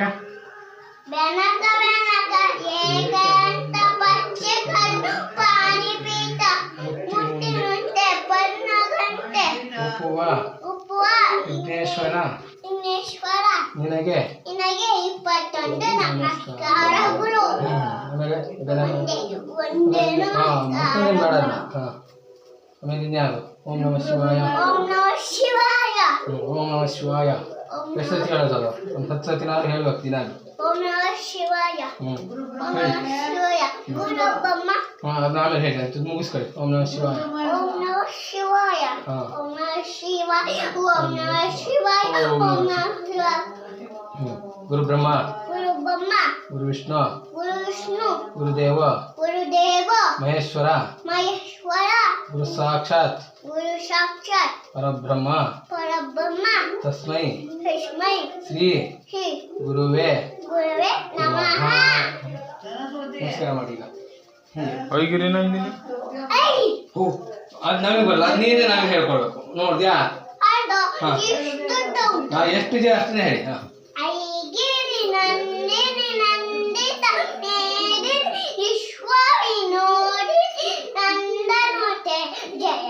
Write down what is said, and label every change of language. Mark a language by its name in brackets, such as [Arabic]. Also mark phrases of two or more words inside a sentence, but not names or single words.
[Kannada] ಬೆನಕ ಬೆನಕ ಏಕಾಂತ ಪಚ್ಚೆ ಕಲ್ಲು ಪಾನಿ ಪೀತ ಮುಟ್ಟಿ ನುಟ್ಟೆ ಪನ್ನ ಗಂಟೆ ಉಪ್ಪುವ ಉಪ್ಪುವ ವಿಘ್ನೇಶ್ವರ ನಿನಗೆ 21 ನಮಸ್ಕಾರಗಳು. ಆಮೇಲೆ ಒಂದೇ ನಮಸ್ಕಾರ. ಆಮೇಲೆ ಇನ್ಯಾವುದು [Sanskrit] ಓಂ ನಮಃ ಶಿವಾಯ ಓಂ ನಮಃ ಶಿವಾಯ ಓಂ ನಮಃ ಶಿವಾಯ [Kannada] ಎಷ್ಟು ಸತಿ ಹೇಳೋದಲ್ಲ ಒಂದು 10 ಸತಿನಾದ್ರು ಹೇಳ್ಬೇಕು ದಿನ [Sanskrit] ಓಂ ನಮಃ ಶಿವಾಯ ಓಂ ನಮಃ ಶಿವಾಯ ಗುರು ಬ್ರಹ್ಮ [Kannada] ಅದನ್ನ ಆಮೇಲೆ ಹೇಳಿ ಅದು ಮುಗಿಸ್ಕೊಳ್ಳಿ [Sanskrit] ಓಂ ನಮಃ ಶಿವಾಯ ಓಂ ನಮಃ ಶಿವಾಯ ಓಂ ನಮಃ ಶಿವಾಯ ಓಂ ನಮಃ ಶಿವಾಯ ಓಂ ನಮಃ ಶಿವಾಯ ಗುರು ಬ್ರಹ್ಮ ಗುರು ಬ್ರಹ್ಮ ಗುರು ವಿಷ್ಣು ಗುರುದೇವ ಮಹೇಶ್ವರ ಗುರು ಸಾಕ್ಷಾತ್ ಪರಬ್ರಹ್ಮ ತಸ್ಮೈ ಶ್ರೀ ಗುರುವೇ ನಮಃ. [Kannada] ನಮಸ್ಕಾರ ಮಾಡಿ ಈಗ ಹೋಗಿರಿ ಅದು ನಮಗೆ ಬರಲ್ಲ ಅದು ನೀವೇ ನಮಗೆ ಹೇಳ್ಕೊಳ್ಬೇಕು ನೋಡಿದ್ಯಾ ಎಷ್ಟು ಇದೆ ಅಷ್ಟೇ ಹೇಳಿ [Sanskrit] ಐಗಿರಿ ನಂದಿನಿ ನಂದಿತ ಮೇದಿನಿ ವಿಶ್ವವಿನೋದಿ ನಂದನುತೆ ಜಯ